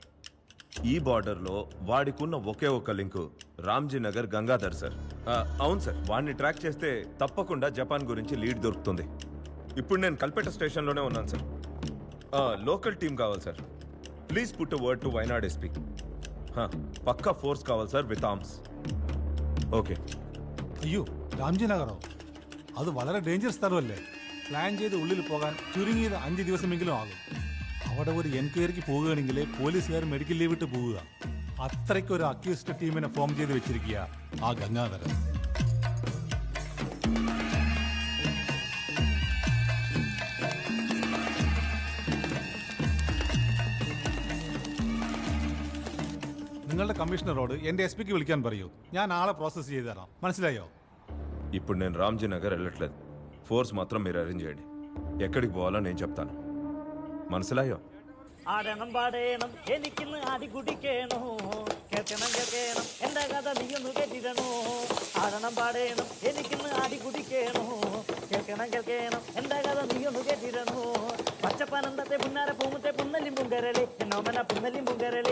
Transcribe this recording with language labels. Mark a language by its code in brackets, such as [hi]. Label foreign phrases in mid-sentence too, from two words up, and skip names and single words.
[te] ఈ బార్డర్లో వాడికున్న ఒకే ఒక లింకు రామ్జీ నగర్ గంగాధర్ సార్. అవును సార్, వాడిని ట్రాక్ చేస్తే తప్పకుండా జపాన్ గురించి లీడ్ దొరుకుతుంది. ఇప్పుడు నేను కల్పేట స్టేషన్లోనే ఉన్నాను సార్. లోకల్ టీం కావాలి సార్. [en] please put a word to Wayanad SP. [te] పక్కా ఫోర్స్ కావాలి [en] sir with arms. okay. [ml] അയ്യോ രാംജി നഗറോ? അത് വളരെ ഡേഞ്ചർ സ്ഥലമല്ലേ. പ്ലാൻ ചെയ്ത് ഉള്ളിൽ പോകാൻ ചുരുങ്ങിയത് 5 ദിവസമെങ്കിലും ആകും. അവിടെ ഒരു എൻക്വയറിക്ക് പോവുകയാണെങ്കിൽ പോലീസുകാർ [en] medical leave [ml] ഇട്ട് പോവുക. അത്രയ്ക്ക് ഒരു [en] accused team [ml] ഫോം ചെയ്ത് വെച്ചിരിക്കുക ആ ഗംഗാധരൻ. നിങ്ങളുടെ കമ്മീഷണറോട് എന്റെ എസ് പിക്ക് വിളിക്കാൻ പറയൂ. ഞാൻ ആളെ പ്രോസസ് ചെയ്ത് തരാം. മനസ്സിലായോ? [te] ఇప్పుడు నేను రామ్జీ నగర్ వెళ్ళట్లేదు. ఫోర్స్ మాత్రం మీరు అరేంజ్ చేయండి. ఎక్కడికి పోవాలో నేను చెప్తాను. మనసులాయో? [ml] ആടണം പാടേണം എനിക്കിന്ന് ആടി കുടിക്കേണോ, കേൾക്കണം കേൾക്കണം എന്റെ കഥ നീയൊന്നു കേട്ടിടണോ. ആടണം പാടേണം എനിക്കിന്ന് ആടി കുടിക്കേണോ, കേൾക്കണം കേൾക്കണം എന്റെ കഥ നീയൊന്നു കേട്ടിടണോ. പച്ചപ്പനന്തത്തെ പുന്നാര പൂമുത്തെ പുന്നലിം പുങ്കരളെ എന്നോമന പുന്നലിം പുങ്കരളെ.